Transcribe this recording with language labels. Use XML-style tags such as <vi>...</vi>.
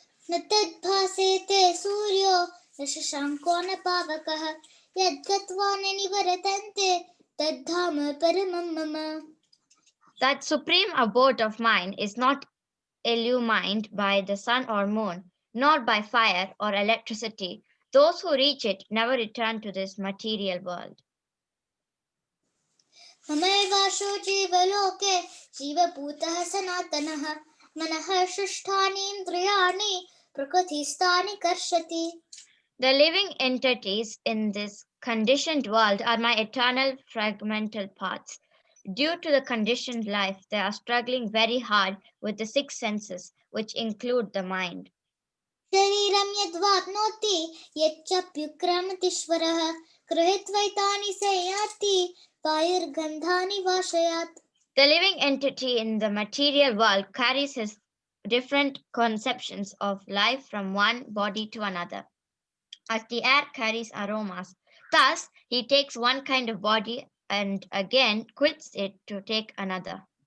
<sa>Natadbhasete Suryo Nashashanko Napavakaha Yadgatva Nivaratante Tadhama Paramam Mama.</sa> <en>That supreme abode of mine is not illumined by the sun or moon, nor by fire or electricity. Those who reach it never return to this material world.</en> <sa>ममैवाशो जीवलोके जीवभूतः सनातनः मनः षष्ठानीन्द्रियाणि प्रकृतिस्थानि कर्षति.</sa> <en>The living entities in this conditioned world are my eternal fragmental parts. Due to the conditioned life, they are struggling very hard with the six senses, which include the mind.</en> <sa>शरीरं यद्वाप्नोति यच्चाप्युत्क्रामतीश्वरः गृहीत्वैतानि संयाति वायुर्गन्धानि वाशयात्.</sa> <en>The living entity in the material world carries his different conceptions of life from one body to another, as the air carries aromas. Thus, he takes one kind of body and again quits it to take another.</en>